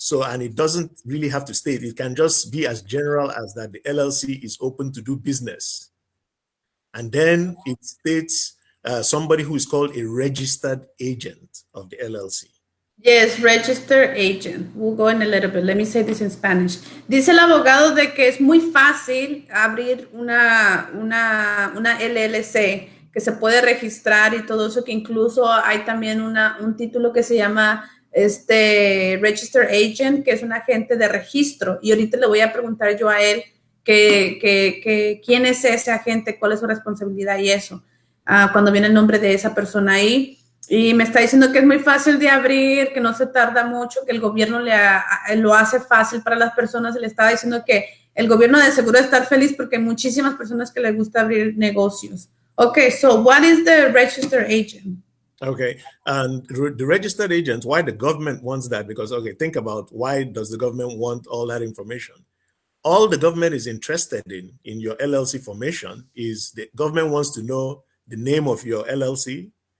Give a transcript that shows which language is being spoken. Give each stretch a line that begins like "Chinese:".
English: And it doesn't really have to state. It can just be as general as that the LLC is open to do business. And then it states somebody who is called a registered agent of the LLC. Yes, registered agent. We'll go in a little bit. Let me say this in Spanish.
Spanish: Dice el abogado de que es muy fácil abrir una LLC, que se puede registrar y todo eso, que incluso hay también un título que se llama Registered Agent, que es un agente de registro. Y ahorita le voy a preguntar yo a él quién es ese agente, cuál es su responsabilidad y eso, cuando viene el nombre de esa persona ahí. Y me está diciendo que es muy fácil de abrir, que no se tarda mucho, que el gobierno lo hace fácil para las personas. Y le estaba diciendo que el gobierno de seguro está feliz porque hay muchísimas personas que les gusta abrir negocios.
English: Okay, so what is the registered agent? Okay, and the registered agent, why the government wants that? Because, think about why does the government want all that information? All the government is interested in your LLC formation is the government wants to know the name of your LLC.